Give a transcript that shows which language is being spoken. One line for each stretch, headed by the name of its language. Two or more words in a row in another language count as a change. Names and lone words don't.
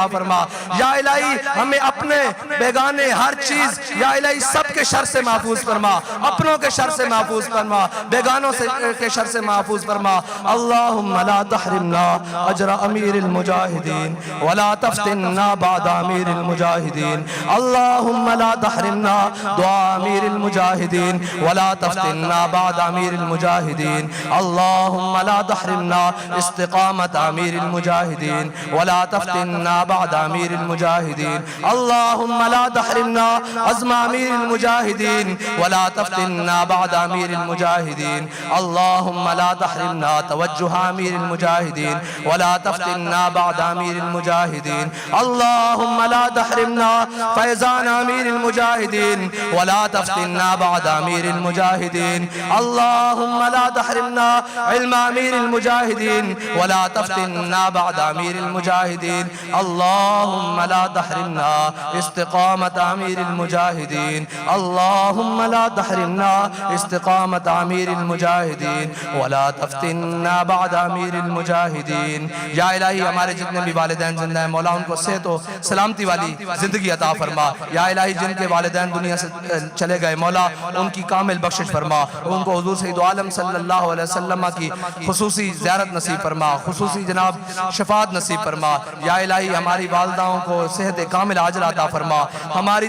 Urdu: فرما یا الہی ہمیں اپنے بیگانے ہر چیز یا الہی سب کے شر سے محفوظ فرما اپنوں کے شر سے محفوظ فرما بیگانوں کے شر سے محفوظ فرما
Arabic: اللہم لا تحرمنا اجر امیر المجاہدین ولا تفتننا بعد امیر المجاہدین اللہم لا تحرمنا دعا امیر المجاہدین ولا تفتننا بعد امیر المجاہدین اللہم لا تحرمنا استقامت امیر المجاہدین ولا تفتننا بعد امیر المجاہدین اللہم لا تحرمنا عزم امیر المجاہدین ولا تفتننا بعد امیر المجاہدین اللہم لا تحرمنا توجہ امیر المجاہدین ولا تفتننا بعد امیر المجاہدین اللہم لا تحرمنا فیضان امیر المجاہدین ولا تفتننا بعد امیر المجاہدین اللہم لا تحرمنا علم امیر المجاہدین ولا تفتننا بعد امیر المجاہدین اللہم لا تحرمنا استقامت امیر المجاہدین اللہم لا تحرمنا استقامت امیر المجاہدین ولا تفتننا بعد امیر المجاہدین
Urdu: یا الہی ہمارے جتنے بھی والدین زندہ ہیں مولا ان کو صحت و سلامتی والی زندگی عطا فرما یا الہی جن کے والدین دنیا سے چلے گئے مولا ان کی کامل بخشش فرما ان کو حضور سید عالم
Arabic: صلی اللہ علیہ وسلم
Urdu: کی خصوصی زیارت نصیب فرما خصوصی جناب شفاعت نصیب فرما یا الہی ہماری والداؤں کو صحت کامل عاجل عطا فرما ہماری